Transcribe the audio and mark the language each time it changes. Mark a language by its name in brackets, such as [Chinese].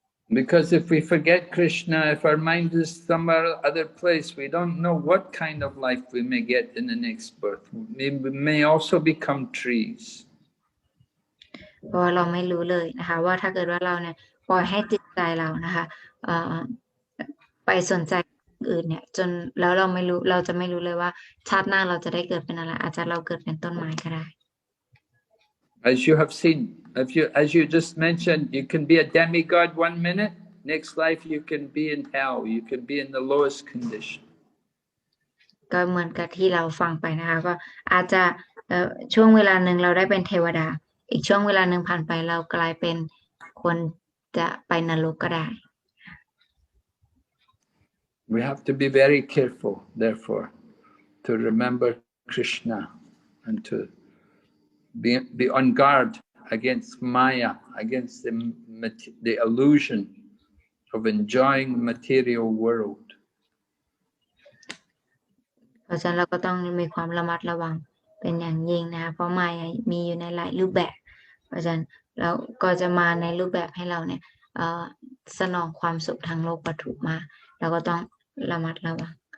[English] Because if we forget Krishna, if our mind is somewhere other place, we don't know what kind of life we may get in the next birth. We may also become trees. [Thai] เพราะว่าเราไม่รู้เลยนะคะว่าถ้าเกิดว่าเราเนี่ยปล่อยให้จิตใจเรานะคะไปสนใจอื่นเนี่ยจนแล้วเราไม่รู้เราจะไม่รู้เลยว่าชาติหน้าเราจะได้เกิดเป็นอะไรอาจจะเราเกิดเป็นต้นไม้ก็ได้ [English] As you have seen, as you just mentioned, you can be a demigod 1 minute, next life you can be in hell, you can be in the lowest condition. [Thai] ก็เหมือนกับที่เราฟังไปนะคะก็อาจจะช่วงเวลาหนึ่งเราได้เป็นเทวดาอีกช่วงเวลาหนึ่งผ่านไปเรากลายเป็นคนจะไปนรกก็ได้ [English] We have to be very careful, therefore, to remember Krishna and to be on guard against Maya, against the illusion of enjoying the material world. [Thai] เพราะฉะนั้นเราก็ต้องมีความระมัดระวังเป็นอย่างยิ่งนะคะเพราะมายามีอยู่ในหลายรูปแบบเพราะฉะนั้นเราก็จะมาในรูปแบบให้เราเนี่ยสนองความสุขทางโลกวัตถุมาเราก็ต้องระมัดระวัง